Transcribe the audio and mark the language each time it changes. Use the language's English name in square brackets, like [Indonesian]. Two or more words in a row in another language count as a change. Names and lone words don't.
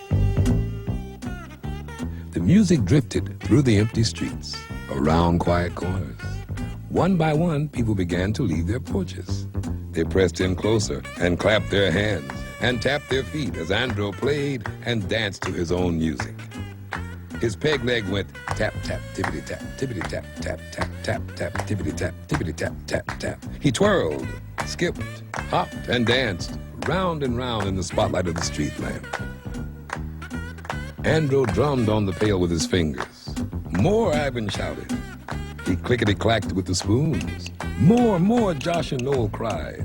[English] The music drifted through the empty streets, around quiet corners. One by one, people began to leave their porches. They pressed in closer and clapped their hands and tapped their feet as Andro played and danced to his own music. His peg leg went tap, tap, tippity tap, tippity tap, tap, tap, tap, tap, tippity tap, tippity tap, tap, tap. He twirled, skipped, hopped, and danced round and round in the spotlight of the street lamp. Andro drummed on the pail with his fingers. "More," Ivan shouted. He clickety-clacked with the spoons. "More, more," Josh and Noel cried.